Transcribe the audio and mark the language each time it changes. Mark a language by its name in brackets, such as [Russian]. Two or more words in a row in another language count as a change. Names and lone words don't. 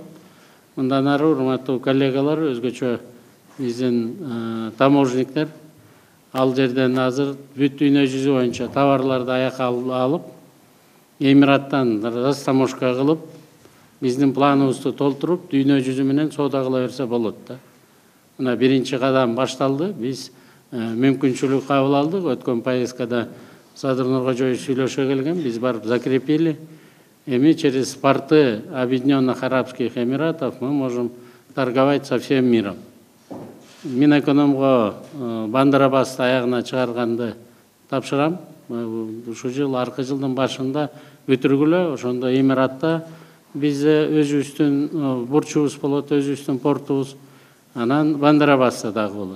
[Kyrgyz] Мындан ары, урматтуу коллегалар, өзгөчө биздин таможниктер ал жерден азыр бүт дүйнө жүзү боюнча товарларды аяка алып, Эмираттан растаможка кылып, биздин планыбызды толтуруп, дүйнө жүзү менен соода кыла берсе болот да. Мына биринчи кадам башталды. Биз мүмкүнчүлүк кабыл алдык. Өткөн поездкада Садыр Нуркожоевич сүйлөшө келген. Биз барып закрепили. [Russian] Эми через порты Объединенных Арабских Эмиратов мы можем торговать со всем миром. [Kyrgyz] Минэкономго Бандарабасты аягына чыгарганды тапшырам. Ушул жыл, аркы жылдын башында бүтүргүлө, ошондо Эмиратта биз өзүбүздүн бурчубуз болот, өзүбүздүн портубуз, анан Бандарабаста дагы болот.